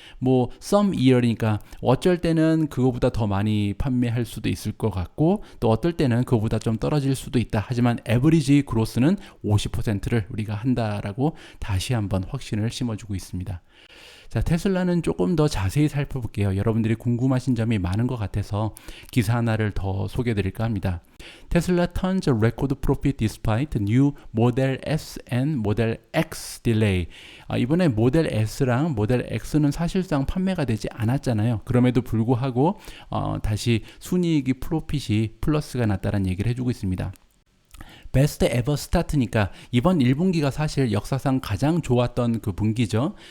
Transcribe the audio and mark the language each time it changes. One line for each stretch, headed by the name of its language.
Korean: 뭐 some year 이니까 어쩔 때는 그거보다 더 많이 판매할 수도 있을 것 같고 또 어떨 때는 그거보다 좀 떨어질 수도 있다. 하지만 에버리지 그로스는 50%를 우리가 한다라고 다시 한번 확신을 심어주고 있습니다. 자, 테슬라는 조금 더 자세히 살펴볼게요. 여러분들이 궁금하신 점이 많은 것 같아서 기사 하나를 더 소개해 드릴까 합니다.
English: 테슬라 turns record profit despite new Model S and Model X delay.
Korean: 이번에 모델 S랑 모델 X는 사실상 판매가 되지 않았잖아요. 그럼에도 불구하고 다시 순이익이 프로핏이 플러스가 났다는 얘기를 해주고 있습니다. 베스트 에버 스타트니까 이번 1분기가 사실 역사상 가장 좋았던 그 분기죠.